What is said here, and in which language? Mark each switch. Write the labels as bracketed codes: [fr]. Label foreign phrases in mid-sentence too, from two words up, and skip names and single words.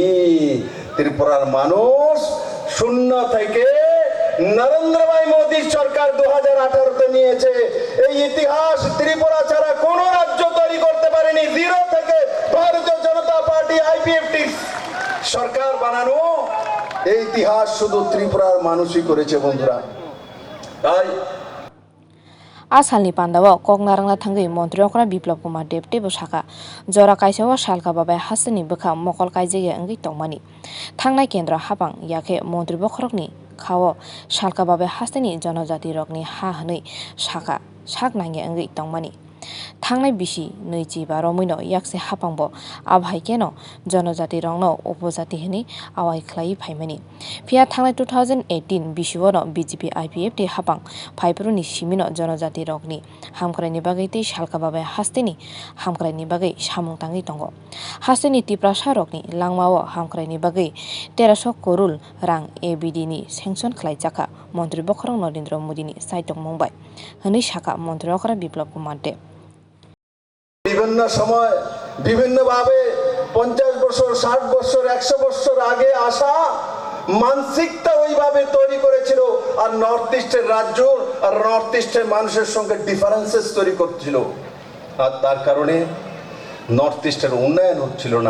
[bn] ত্রিপুরার মানুষ শূন্য থেকে নরেন্দ্র ভাই মোদী সরকার 2018-তে নিয়েছে। এই ইতিহাস ত্রিপুরা ছাড়া কোন রাজ্য তৈরি করতে পারেনি। জিরো থেকে ভারতীয় জনতা পার্টি আইপিএফটি সরকার বানানো এই ইতিহাস শুধু ত্রিপুরার মানুষই করেছে বন্ধুরা। তাই [trp] आसालनि पान्दाव ककनारांना थांगै मन्त्री अखरा बिप्लब कुमार देव टेबो साका जरा काइसाव सालका बाबाय हासनि बखा मकल काइजेगे अंगै तंमानि थांनाय केन्द्र हापां याखे मन्त्री बखरकनि खाव सालका बाबाय हासनि जनजाति रकनि हा हनै साका साक नांगे अंगै तंमानि थांनाय बिसि नैजि बा रमैनो याकसे हापांबो आबहाय केन जनजाति रंनो उपजाति हनि आवाय ख्लाय फाइमानि फिया थांनाय 2018 बिसिवनो बीजेपी आईपीएफटी हापां फाइपरुनि सिमिनो जनजाति रकनि हामख्रायनि बागै तै सालका बाबाय हास्तेनि हामख्रायनि बागै सामुं तांगै दंगो हास्तेनि तिप्रा सारकनि लांमाव हामख्रायनि बागै 1300 करोड़ रां एबिडिनि सेंसन ख्लायजाखा मन्त्री बखरं नरेंद्र मोदीनि साइटक मुंबाइ हनै साका मन्त्री अखरा बिप्लब कुमार देव [bn] বিভিন্ন সময় বিভিন্নভাবে 50 বছর, 60 বছর, 100 বছর আগে আসা মানসিকতা ওইভাবে তৈরি করেছিল আর নর্থ ইস্টের রাজ্য আর নর্থ ইস্টের মানুষের সঙ্গে ডিফারেন্সেস তৈরি করছিল। আর তার কারণে নর্থ ইস্টের উন্নয়ন হচ্ছিল না।